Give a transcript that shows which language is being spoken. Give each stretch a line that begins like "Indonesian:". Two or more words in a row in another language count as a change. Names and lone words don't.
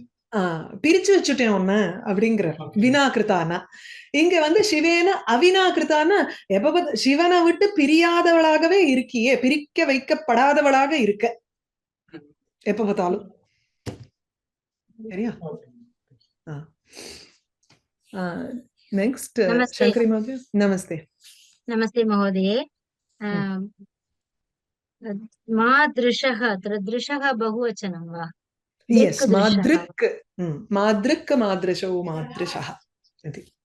Tamil: பிரிச்சு வச்சுட்டேன் ஒண்ணு அப்படிங்கிற வினாகிருதானா. இங்க வந்து
Sanskrit: शिवेन अविनाकृताना,
Tamil: எப்ப சிவனை விட்டு பிரியாதவளாகவே இருக்கியே, பிரிக்க வைக்கப்படாதவளாக இருக்க எப்ப பார்த்தாலும். சரியா?
Sanskrit: नेक्स्ट शंकरी महोदय. नमस्ते. नमस्ते महोदये. मादृशः दृशः बहुवचनं वा? यस, मादृक्, मादृक् मादृशौ मादृशः इति.